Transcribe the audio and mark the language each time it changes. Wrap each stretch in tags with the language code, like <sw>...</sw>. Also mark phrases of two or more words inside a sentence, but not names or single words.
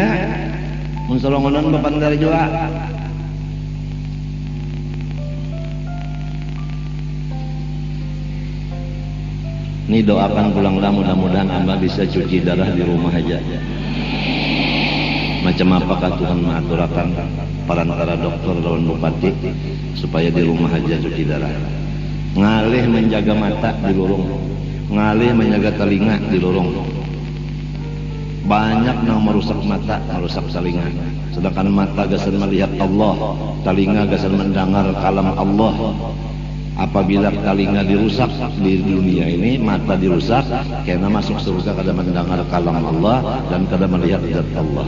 <bjn>Mensolongonan bapander juga. Ini doakan pulanglah mudah-mudahan Amba bisa cuci darah di rumah aja. Macam apakah Tuhan mengaturakan perantara dokter lawan bupati supaya di rumah aja cuci darah. Ngalih menjaga mata di lorong, ngalih menjaga telinga di lorong.</bjn> <id>Banyak yang merusak mata, merusak telinga.</id> <bjn>Sedangkan mata gasan melihat Allah, telinga gasan mendengar kalam Allah. Apabila telinga dirusak di dunia ini, mata dirusak, karena masuk surga kada mendengar kalam Allah dan kada melihat zat Allah.</bjn>